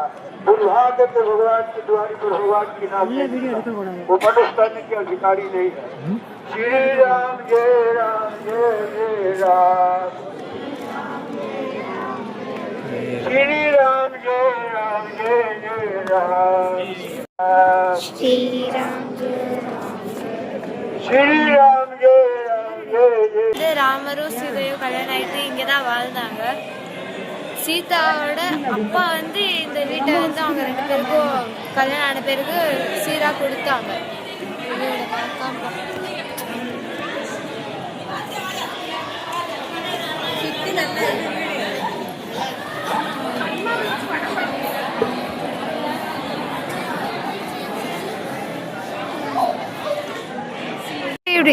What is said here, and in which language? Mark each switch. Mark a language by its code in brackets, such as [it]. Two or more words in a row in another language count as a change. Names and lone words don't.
[hi] दुर्भाग्य के भगवान की द्वारी पर भगवान की नाम वो मनुष्य करने के अधिकारी नहीं है। श्री राम जय राम जय जय राम, श्री राम जय राम जय जय राम, श्री राम जय राम जय [ta] வந்து ராமரும் சீதையும் கல்யாணம் ஆகிட்டு இங்கே தான் வாழ்ந்தாங்க. சீதாவோட அப்பா வந்து இந்த வீட்டை வந்து அவங்க 2 பேருக்கும் கல்யாணம் ஆன பிறகு சீரா கொடுத்தாங்க. சுற்றி நல்லா எப்படி